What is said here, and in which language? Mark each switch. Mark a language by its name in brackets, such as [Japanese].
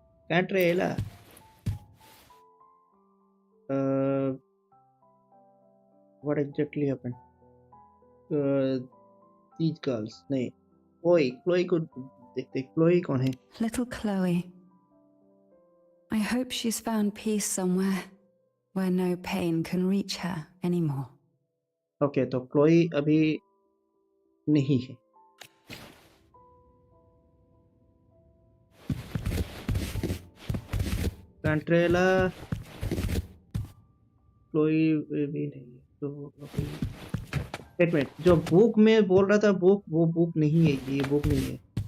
[English] Cantarella. What exactly happened? These girls. [Hindi] नहीं, Chloe को देखते. Chloe कौन है? [English] Little Chloe. I hope she's found peace somewhere where no pain can reach her anymore. [Hindi] Okay, तो Chloe अभी नहीं है. Cantarella, Chloe भी नहीं है. तो एक मिनट, जो बुक में बोल रहा था, वो बुक नहीं है. ये बुक नहीं है.